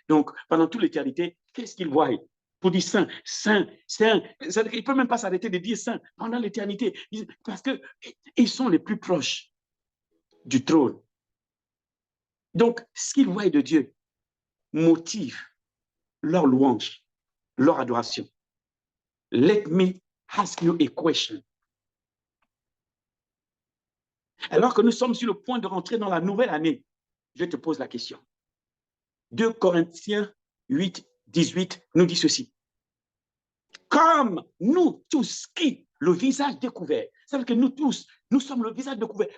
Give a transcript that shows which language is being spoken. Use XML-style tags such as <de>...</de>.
<fr>Donc, pendant toute l'éternité, qu'est-ce qu'ils voient? Pour dire Saint, Saint, Saint. Il ne peut même pas s'arrêter de dire Saint pendant l'éternité, parce qu'ils sont les plus proches du trône. Donc, ce qu'ils voient de Dieu motive leur louange, leur adoration.</fr> <en>Let me ask you a question.</en> <fr>Alors que nous sommes sur le point de rentrer dans la nouvelle année, je te pose la question. 2 Corinthiens 8, 18 nous dit ceci. Comme nous tous qui, le visage découvert, c'est-à-dire que nous tous, nous sommes le visage découvert.</fr>